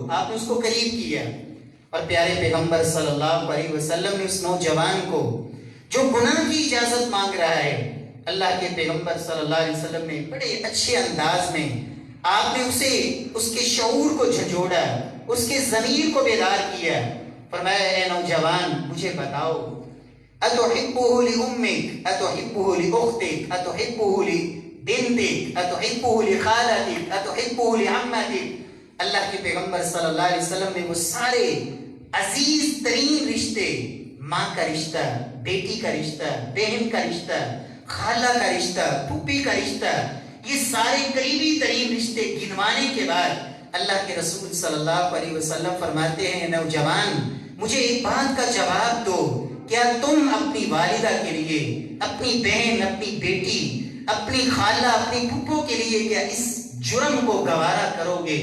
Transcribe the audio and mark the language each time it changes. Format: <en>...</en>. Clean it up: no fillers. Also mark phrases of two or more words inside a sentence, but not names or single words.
<ur>آپ نے اس کو قریب کیا، اور پیارے پیغمبر</ur> <ar>صلی اللہ علیہ وسلم</ar> <ur>نے اس نوجوان کو جو گناہ کی اجازت مانگ رہا ہے، اللہ کے پیغمبر</ur> <ar>صلی اللہ علیہ وسلم</ar> <ur>نے بڑے اچھے انداز میں آپ نے اسے اس کے شعور کو جھنجھوڑا، اس کے ضمیر کو بیدار کیا۔ فرمایا اے نوجوان مجھے بتاؤ،</ur> <ar>اتحبہ لامک، اتحبہ لاختک، اتحبہ لبنتک، اتحبہ لخالتک، اتحبہ لعمتک۔</ar> <ur>اللہ کے پیغمبر</ur> <ar>صلی اللہ علیہ وسلم</ar> <ur>نے وہ سارے عزیز ترین رشتے، ماں کا رشتہ، بیٹی کا رشتہ، بہن کا رشتہ، خالہ کا رشتہ، پھوپھی کا رشتہ، یہ سارے قریبی ترین رشتے گنوانے کے بعد اللہ کے رسول</ur> <ar>صلی اللہ علیہ وسلم</ar> <ur>فرماتے ہیں نوجوان مجھے ایک بات کا جواب دو، کیا تم اپنی والدہ کے لیے، اپنی بہن، اپنی بیٹی، اپنی خالہ، اپنی پھوپھو کے لیے کیا اس جرم کو گوارا کرو گے؟</ur>